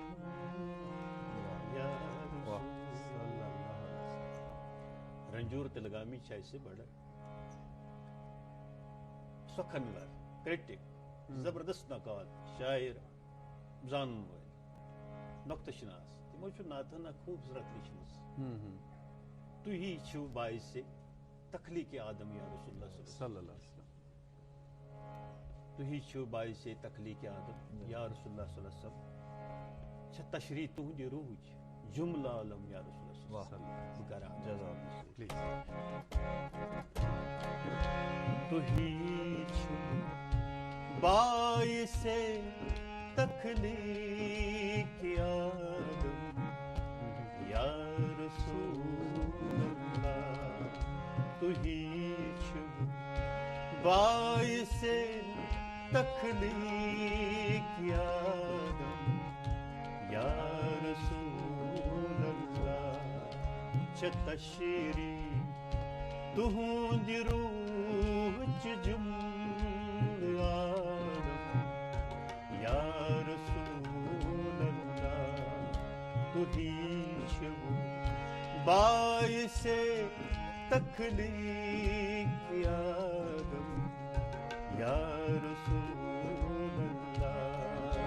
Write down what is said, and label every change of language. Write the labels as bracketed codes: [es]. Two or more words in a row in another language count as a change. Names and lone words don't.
[ks] یا رنجور تلگامی سے بڑا سخنور کرٹک زبردست نقاد شاعر زان نقطہ شناس تمو نعتن خوبصورت لچھمز تھی چھو باعث تخلیق آدم [ar] یا رسول اللہ صلی اللہ علیہ وسلم [ks] تھی چھو باعث تخلیق آدم [ar] یا رسول اللہ صلی اللہ علیہ وسلم [ks] چھ تشریح تہند روح جملہ عالم [ar] یا رسول اللہ صلی اللہ علیہ وسلم [ks] تھی چھو باعث تخلیق آدم [ar] یا رسول اللہ [ks] تھی چھو باعث تخلیق آدم [ar] یا رسول اللہ [ks] چھ تشریح تہند روح جمل آدم [ar] یا رسول اللہ [ks] تھی چھو باعث تخلیق آدم [ar] یا رسول اللہ